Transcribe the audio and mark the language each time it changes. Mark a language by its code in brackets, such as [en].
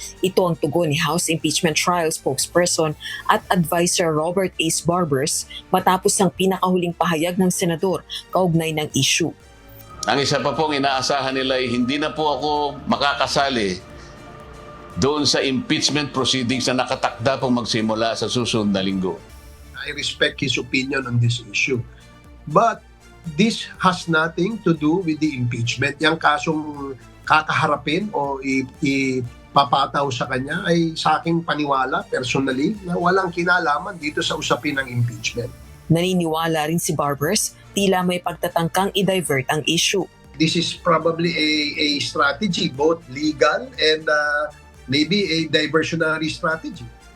[tl] Ito ang tugon ni House Impeachment Trial spokesperson at advisor Robert Ace Barbers matapos ang pinakahuling pahayag ng senador kaugnay ng issue. Ang isa pa pong inaasahan nila ay hindi na po ako makakasali doon sa impeachment proceedings na nakatakda pong magsimula sa susunod na linggo. [en] I respect his opinion on this issue. But this has nothing to do with the impeachment. [tl] Yang kasong kakaharapin o ipapataw sa kanya ay sa aking paniwala personally na walang kinalaman dito sa usapin ng impeachment. Naniniwala rin si Barbers, tila may pagtatangkang i-divert ang issue. [en] This is probably a strategy, both legal and maybe a diversionary strategy.